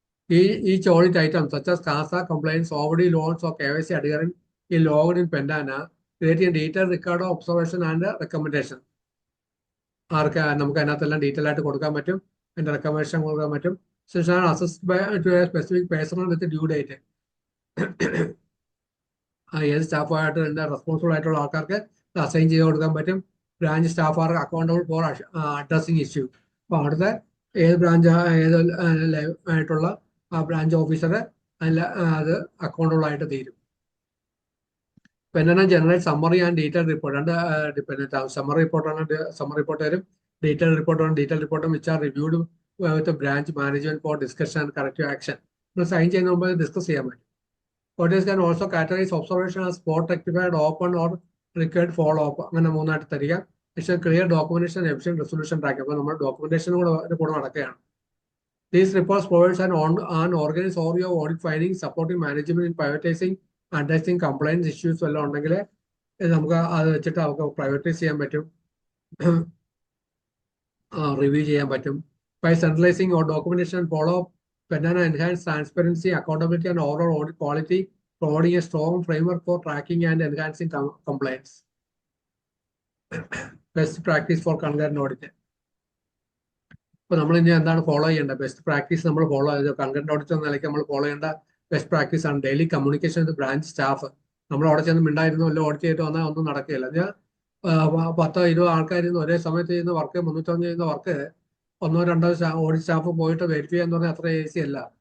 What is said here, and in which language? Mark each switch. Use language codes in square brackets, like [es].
[en] Each audit item such as CASA, compliance, overdue loans or KYC adherence is logged in Pendana, creating a detailed record of observation and recommendation. [ml] ആർക്ക് നമുക്ക് അതിനകത്തെല്ലാം detail ആയിട്ട് കൊടുക്കാൻ പറ്റും, അതിന്റെ recommendation കൊടുക്കാൻ പറ്റും. [en] Assessed by to a specific person with due date. [ml] ഏത് സ്റ്റാഫായിട്ട് ഇതിന്റെ responsible ആയിട്ടുള്ള ആൾക്കാർക്ക് അസൈൻ ചെയ്ത് കൊടുക്കാൻ പറ്റും. [en] Branch staff are accountable for addressing issue. [ml] അപ്പോൾ അവിടുത്തെ ഏത് ബ്രാഞ്ച് ഏത് ആയിട്ടുള്ള ആ ബ്രാഞ്ച് ഓഫീസറെ അതിൽ അത് അക്കൗണ്ടബിൾ ആയിട്ട് തീരും. [en] Pendana generate summary and detailed report. And summary report [ml] വരും, [en] detailed report which are reviewed with the branch management for discussion and corrective action. [ml] Sign ചെയ്യുന്ന മുമ്പ് ഡിസ്കസ് ചെയ്യാൻ പറ്റും. [en] Auditors can also categorize observation as spot rectified, open or required follow up. [ml] അങ്ങനെ 3 ആയിട്ട് തരിക. പക്ഷേ clear documentation, efficient resolution track. അപ്പോൾ നമ്മൾ ഡോക്യുമെന്റേഷൻ കൂടെ നടക്കുകയാണ്. [en] These reports provides an organized overview of audit findings, supporting management in prioritizing, addressing compliance issues [ml] എല്ലാം ഉണ്ടെങ്കിൽ നമുക്ക് അത് വെച്ചിട്ട് അവർക്ക് പ്രയോറിറ്റൈസ് ചെയ്യാൻ പറ്റും, റിവ്യൂ ചെയ്യാൻ പറ്റും. [en] By centralizing our documentation and follow-up, Pendana enhance transparency, accountability, and overall audit quality, providing a strong framework for tracking and enhancing compliance. Best practice for concurrent audit. [ml] ഇപ്പോൾ നമ്മൾ ഇനി എന്താണ് ഫോളോ ചെയ്യേണ്ടത്? Best practice നമ്മൾ follow ചെയ്ത് concurrent audit എന്ന നിലയ്ക്ക് നമ്മൾ ഫോളോ ചെയ്യേണ്ട ബെസ്റ്റ് പ്രാക്ടീസ് ആണ് [en] Daily communication with branch staff. [ml] നമ്മൾ അവിടെ ചെന്ന് മിണ്ടായിരുന്നു അല്ല ഓഡിറ്റ് ചെയ്തിട്ട് വന്നാൽ ഒന്നും നടക്കുകയില്ല. ഞാൻ 10-20 ആൾക്കാരിന്ന് ഒരേ സമയത്ത് ചെയ്യുന്ന വർക്ക്, 305 ചെയ്യുന്ന വർക്ക് 1-2 ഓഡിറ്റ് സ്റ്റാഫ് പോയിട്ട് വെരിഫൈ ചെയ്യാന്ന് പറഞ്ഞാൽ അത്ര ഈസി അല്ല.